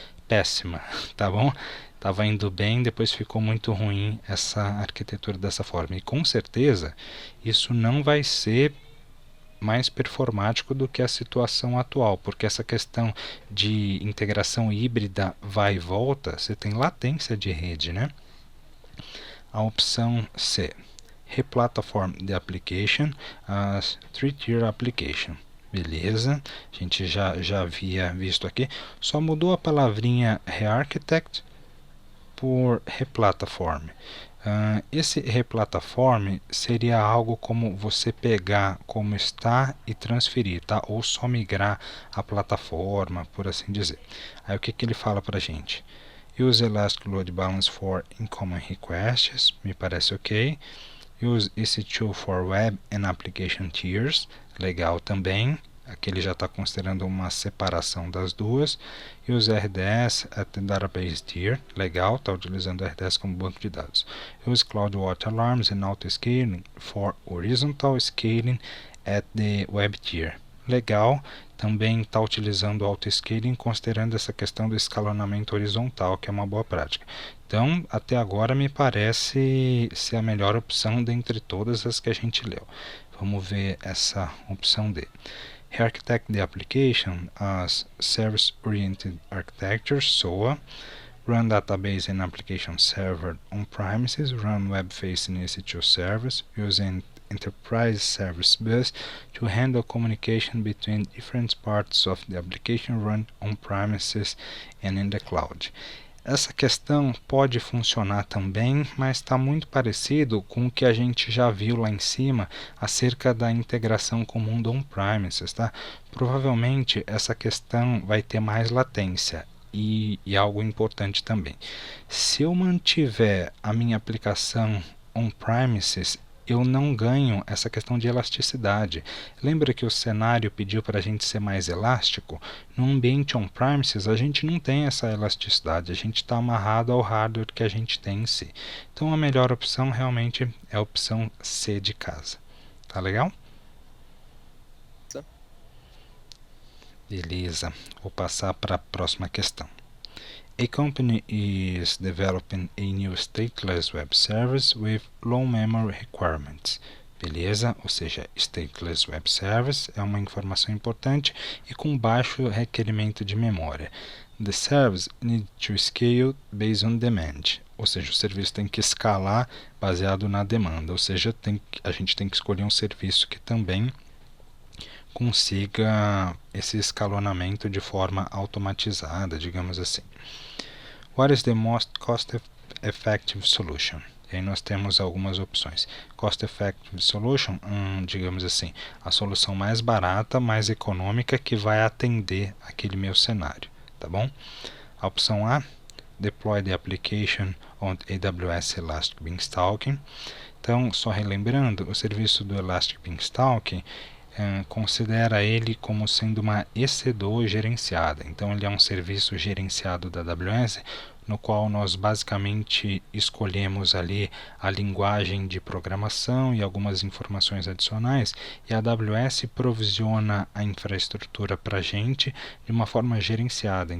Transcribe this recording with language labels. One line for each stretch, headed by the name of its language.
Portuguese: Péssima, tá bom? Estava indo bem, depois ficou muito ruim essa arquitetura dessa forma. E com certeza isso não vai ser mais performático do que a situação atual, porque essa questão de integração híbrida vai e volta, você tem latência de rede, né? A opção C,
English: replatform the application as three-tier application.
Portuguese: Beleza, a gente já havia visto aqui, só mudou a palavrinha rearchitect por replatform. Esse replatform seria algo como você pegar como está e transferir, tá? Ou só migrar a plataforma, por assim dizer. Aí o que ele fala para a gente?
English: Use Elastic Load Balance for incoming requests,
Portuguese: me parece ok.
English: Use EC2 for Web and Application Tiers,
Portuguese: legal também. Aqui ele já está considerando uma separação das duas.
English: Use RDS at the Database Tier,
Portuguese: legal, está utilizando o RDS como banco de dados.
English: Use CloudWatch Alarms and Auto-Scaling for Horizontal Scaling at the Web Tier,
Portuguese: legal. Também está utilizando o Auto-Scaling considerando essa questão do escalonamento horizontal, que é uma boa prática. Então, até agora me parece ser a melhor opção dentre todas as que a gente leu. Vamos ver essa opção D.
English: Architect the application as Service-Oriented Architecture, SOA. Run Database and Application Server on-premises. Run Web-Facing EC2 Service using Enterprise Service Bus to handle communication between different parts of the application run on-premises and in the cloud.
Portuguese: Essa questão pode funcionar também, mas está muito parecido com o que a gente já viu lá em cima acerca da integração com o mundo on-premises, tá? Provavelmente essa questão vai ter mais latência e algo importante também. Se eu mantiver a minha aplicação on-premises, eu não ganho essa questão de elasticidade. Lembra que o cenário pediu para a gente ser mais elástico? No ambiente on-premises, a gente não tem essa elasticidade, a gente está amarrado ao hardware que a gente tem em si. Então a melhor opção realmente é a opção C de casa. Tá legal? Beleza, vou passar para a próxima questão.
English: A company is developing a new stateless web service with low memory requirements.
Portuguese: Beleza? Ou seja,
English: stateless web service
Portuguese: é uma informação importante e com baixo requerimento de memória.
English: The service needs to scale based on demand.
Portuguese: Ou seja, o serviço tem que escalar baseado na demanda. Ou seja, a gente tem que escolher um serviço que também consiga esse escalonamento de forma automatizada, digamos assim.
English: What is the most cost-effective solution?
Portuguese: E aí nós temos algumas opções.
English: Cost-effective solution,
Portuguese: digamos assim, a solução mais barata, mais econômica que vai atender aquele meu cenário, tá bom? A opção A,
English: deploy the application on AWS Elastic Beanstalk.
Portuguese: Então, só relembrando, o serviço do Elastic Beanstalk considera ele como sendo uma EC2 gerenciada. Então ele é um serviço gerenciado da AWS, no qual nós basicamente escolhemos ali a linguagem de programação e algumas informações adicionais, e a AWS provisiona a infraestrutura para a gente de uma forma gerenciada.